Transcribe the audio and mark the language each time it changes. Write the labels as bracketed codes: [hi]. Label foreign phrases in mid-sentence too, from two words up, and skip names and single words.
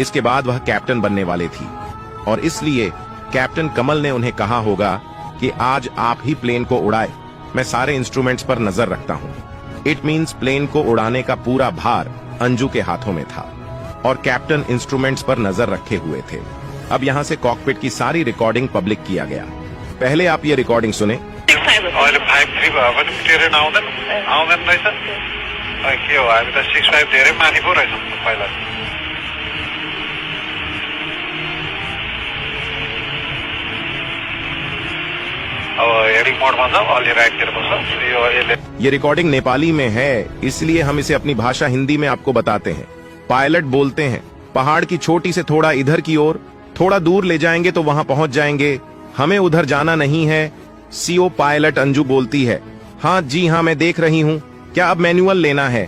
[hi] इसके बाद वह कैप्टन बनने वाले थी और इसलिए कैप्टन कमल ने उन्हें कहा होगा कि आज आप ही प्लेन को उड़ाए, मैं सारे इंस्ट्रूमेंट्स पर नजर रखता हूं। [en] it means [hi] प्लेन को उड़ाने का पूरा भार अंजू के हाथों में था और कैप्टन इंस्ट्रूमेंट्स पर नजर रखे हुए थे। अब यहां से कॉकपिट की सारी रिकॉर्डिंग पब्लिक किया गया। पहले आप ये रिकॉर्डिंग सुने। [ne] अहिले 5-3 भयो भने ट्रेन आउँदैन रहेछ। के हो, हामी त 6-5 धेरै माथि पो रहेछौँ पहिला। अब हेडिङ मोडमा छ, अलि राइटतिर बस्छ। [hi] ये रिकॉर्डिंग नेपाली में है, इसलिए हम इसे अपनी भाषा हिंदी में आपको बताते हैं। पायलट बोलते हैं, पहाड़ की चोटी से थोड़ा इधर की ओर, थोड़ा दूर ले जाएंगे तो वहां पहुंच जाएंगे, हमें उधर जाना नहीं है। सीओ पायलट अंजू बोलती है, हाँ जी हाँ, मैं देख रही हूँ, क्या अब मैनुअल लेना है?